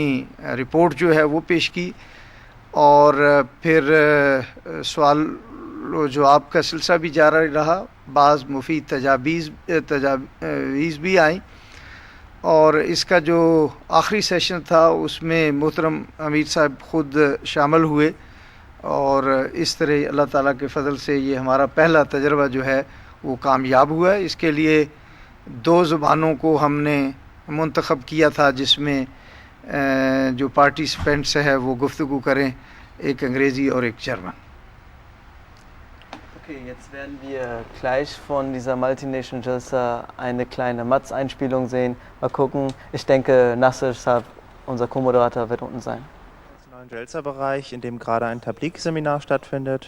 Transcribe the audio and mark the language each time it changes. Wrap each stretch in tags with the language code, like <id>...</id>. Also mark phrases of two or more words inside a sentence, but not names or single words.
<ur>رپورٹ جو ہے وہ پیش کی، اور پھر سوال و جواب کا سلسلہ بھی جاری رہا، بعض مفید تجاویز بھی آئیں، اور اس کا جو آخری سیشن تھا اس میں محترم امیر صاحب خود شامل ہوئے، اور اس طرح اللہ تعالیٰ کے فضل سے یہ ہمارا پہلا تجربہ جو ہے وہ کامیاب ہوا ہے۔ اس کے لیے 2 زبانوں کو ہم نے منتخب کیا تھا جس میں جو پارٹیسپینٹس ہے وہ گفتگو کریں، ایک انگریزی اور ایک جرمن۔</ur> <de>Okay, jetzt werden wir gleich von dieser Multinational Jalsa eine kleine Matz-Einspielung sehen. Mal gucken. Ich denke, Nasser Saab, unser Co-Moderator, wird unten sein. Im neuen Jalsa-Bereich, in dem gerade ein Tabligh-Seminar stattfindet.</de>